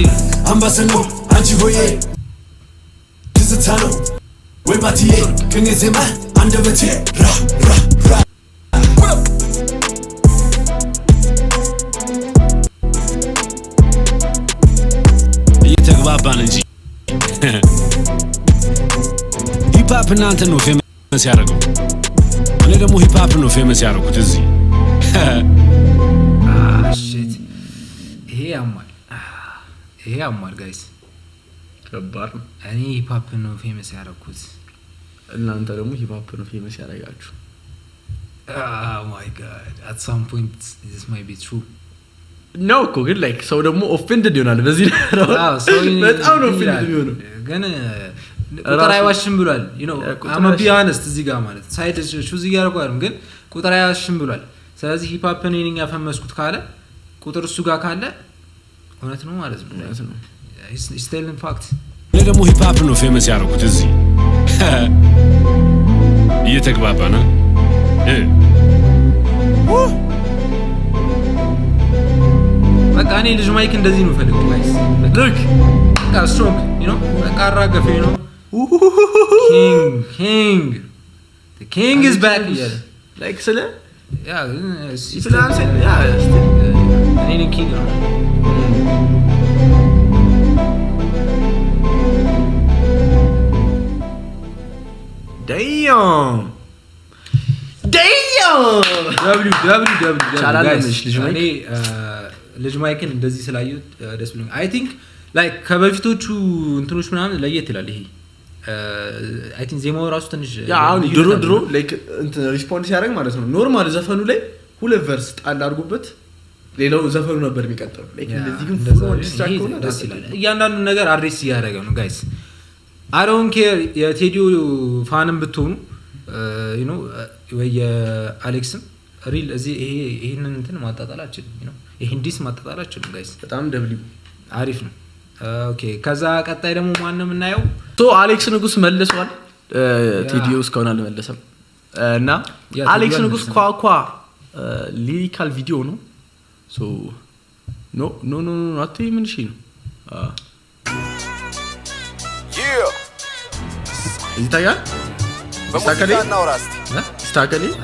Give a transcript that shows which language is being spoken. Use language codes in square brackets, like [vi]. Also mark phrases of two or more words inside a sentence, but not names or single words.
[am] አምባሰል ነው አንቺ ሆዬ ትዝታ ነው ወይ ባቲዬ ከኔ ዜማ አንደበቴ ራ እየተግባባን እንጂ ሂፕ እናንተ ነው ፌመስ ያደረገው እኔ ደግሞ ሂፕ ነው ፌመስ ያደረኩት እዚህ ሽት ይሄ ያማል ጋይስ ከባድ ነው እኔ ሂፕ ነው ፌመስ ያደረኩት እናንተ ደግሞ ሂፕ ነው ፌመስ ያደረጋችሁ [en] oh my god at some point this might be true [am] ነው እኮ ግን ላይክ ሰው ደግሞ ኦፌንድድ ይሆናል በዚህ ነው በጣም ነው ኦፌንድድ ይሆናል ግን ቁጥር አይዋሽም ብሏል [en] you know I'm a be honest [am] እዚህ ጋር ማለት ሳይድ ሹዝ ይያርጓል ግን ቁጥር አይዋሽም ብሏል ስለዚህ ሂፕ ሆፕ ነኝ ያፈመስኩት ካለ ቁጥር እሱ ጋር ካለ እውነት ነው ማለት ነው [en] it's still in fact [am] እኔ ደግሞ ሂፕ ሆፕ ነው ፌመስ ያደረኩት እዚህ እየተግባባና በቃ እኔ ልጅ ማይክ እንደዚህ ነው ፈልገው ጋይስ look በቃ ስትሮንግ [en] you know [am] በቃ አራገፈ ነው [en] the king is back [am] like ስለ ያ ስለ ያ እኔ king ነው damn ልጅ ማይክን እንደዚህ ስላየሁት ደስ ብሎኝ [en] I think like [am] ከበፊቶቹ እንትኖች ምናምን ለየት ይላል ይሄ [en] I think [am] ዜማው ራሱ ትንሽ ያ አሁን ድሮ ላይክ እንትን ሪስፖንስ ያደርግ ማለት ነው ኖርማል ዘፈኑ ላይ ሁለት ቨርስ ጣል አድርጎበት ሌላው ዘፈኑ ነበር የሚቀጥለው ላይክ እንደዚህ ግን ፉል ዲስትራክት ሆነ ደስ ይላል እያንዳንዱ ነገር አድሬስ ያደረገ ነው ጋይስ [en] I don't care [am] የቴዲዮ ፋንም ብትሆኑ [en] you know [am] ወይ የአሌክስም ሪል እዚህ ይሄንን እንትን ማጣጣላችን [en] you know [am] ይሄን ዲስ ማጣጣላችን ጋይስ በጣም ደብሊው አሪፍ ነው ኦኬ ከዛ ቀጣይ ደግሞ ማን ነው የምናየው ሶ አሌክስ ንጉስ መልሷል ቴዲዮ እስካሁን አልመለሰም እና አሌክስ ንጉስ ኳኳ ሊሪካል ቪዲዮ ነው [en] so no [am] አትይ ምን እሺ ነው ይታያል ስታከሊ